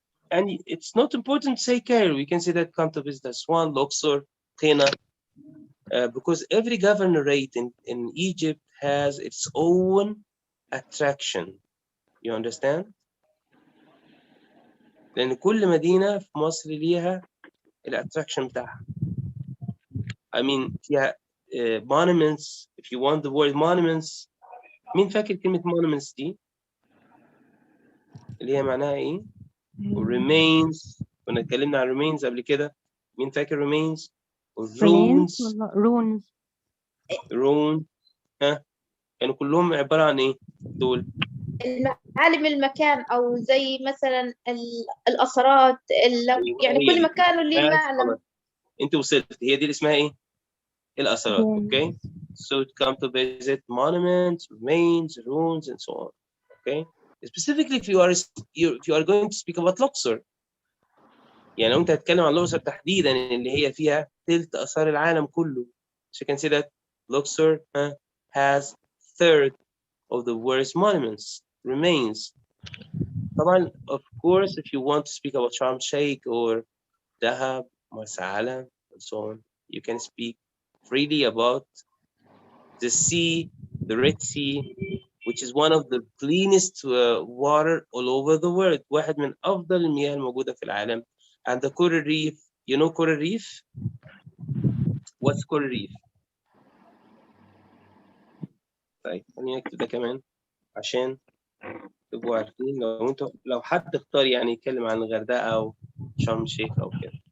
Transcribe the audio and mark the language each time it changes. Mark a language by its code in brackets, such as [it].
[en] And it's not important to say Cairo. We can say that come to visit Aswan, Luxor, Qina, because every governorate in Egypt has its own attraction. You understand? [ar] لأن كل مدينة في مصر ليها الاتراكشن بتاعها. [en] I mean [ar] فيها [en] monuments. If you want the word monuments، [ar] مين فاكر كلمة monuments دي؟ اللي هي معناها إيه؟ [en] remains. [ar] كنا اتكلمنا عن remains قبل كده. مين فاكر remains؟ ruins. ruins. ها؟ كانوا كلهم عبارة عن إيه؟ دول معالم المكان، أو زي مثلا الأثرات، يعني كل مكان له ليه معلم. أنت وصلت، هي دي اللي اسمها إيه؟ الأثرات. [en] Okay, so to come to visit monuments, remains, ruins, and so on. Okay, specifically if you are going to speak about Luxor. [ar] يعني لو أنت هتتكلم عن الأقصر تحديدا اللي هي فيها ثلث آثار العالم كله. [en] So you can say that Luxor has third of the world's monuments, remains. طبعا of course if you want to speak about Sharm el-Sheikh or Dahab, Marsa Alam, and so on, you can speak freely about the sea, the Red Sea, which is one of the cleanest water all over the world. [ar] واحد من أفضل المياه الموجودة في العالم. [en] And the coral reef, you know coral reef? What's coral reef? [ar] طيب خلينا نكتب ده كمان عشان تبقوا عارفين. لو حد اختار يعني يتكلم عن الغردقة أو شرم الشيخ أو كده.